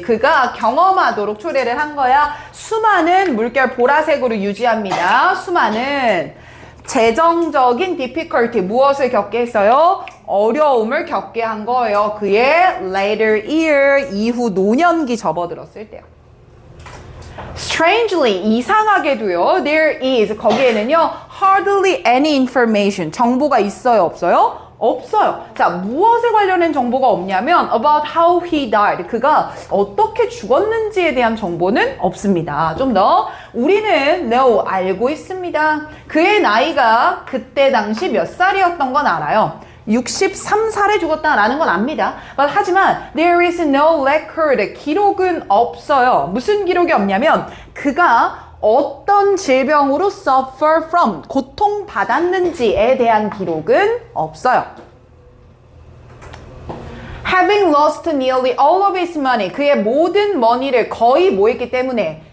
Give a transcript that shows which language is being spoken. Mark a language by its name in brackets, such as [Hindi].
[Korean] 그가 경험하도록 초래를 한 거야. 수많은 물결 보라색으로 유지합니다. 수많은 재정적인 difficulty, 무엇을 겪게 했어요? 어려움을 겪게 한 거예요. 그의 later year, 이후 노년기 접어들었을 때요. [English] Strangely, [Korean] 이상하게도요, [English] there is, [Korean] 거기에는요, [English] hardly any information, [Korean] 정보가 있어요, 없어요? 없어요. 자, 무엇에 관련된 정보가 없냐면 [English] about how he died, [Korean] 그가 어떻게 죽었는지에 대한 정보는 없습니다. 좀 더 우리는 no, 알고 있습니다. 그의 나이가 그때 당시 몇 살이었던 건 알아요. 63살에 죽었다라는 건 압니다. 하지만 [English] there is no record, [Korean] 기록은 없어요. 무슨 기록이 없냐면 그가 어떤 질병으로 [English] suffer from, [Korean] 고통받았는지에 대한 기록은 없어요. [English] Having lost nearly all of his money, [Korean] 그의 모든 머니를 거의 뭐 했기 때문에?